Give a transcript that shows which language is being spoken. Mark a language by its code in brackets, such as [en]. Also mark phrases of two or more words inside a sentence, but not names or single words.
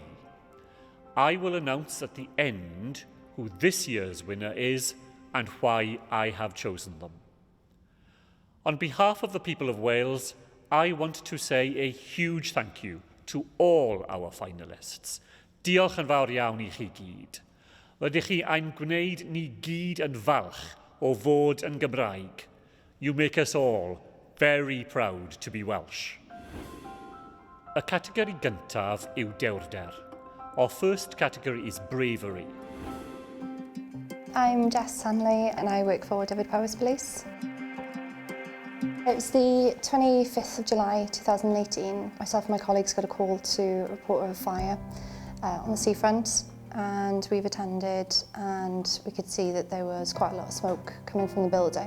[en] I will announce at the end who this year's winner is and why I have chosen them. On behalf of the people of Wales, I want to say a huge thank you to all our finalists. [cy] Diolch yn fawr iawn I chi gyd. Rydych chi ein gwneud ni gyd yn falch o fod yn Gymraeg. [en] You make us all very proud to be Welsh. [cy] Y categori gyntaf yw dewrder. [en] Our first category is bravery. I'm Jess Hanley and I work for Dyfed Powers Police. It was the 25th of July 2018. Myself and my colleagues got a call to report of a fire on the seafront, and we've attended and we could see that there was quite a lot of smoke coming from the building.